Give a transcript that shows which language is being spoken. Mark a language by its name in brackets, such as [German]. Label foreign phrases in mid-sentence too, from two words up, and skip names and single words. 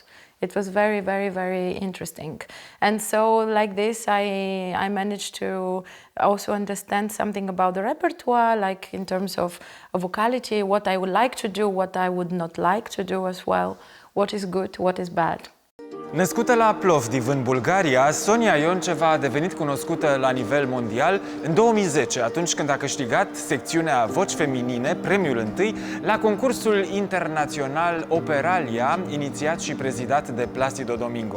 [English] It was very, very, very interesting. And so like this, I managed to also understand something about the repertoire, like in terms of vocality, what I would like to do, what I would not like to do as well, what is good, what is bad. [Romanian] Născută la Plovdiv, în Bulgaria, Sonya Yoncheva a devenit cunoscută la nivel mondial în 2010, atunci când a câștigat secțiunea Voci Feminine, premiul întâi, la concursul internațional Operalia, inițiat și prezidat de Placido Domingo.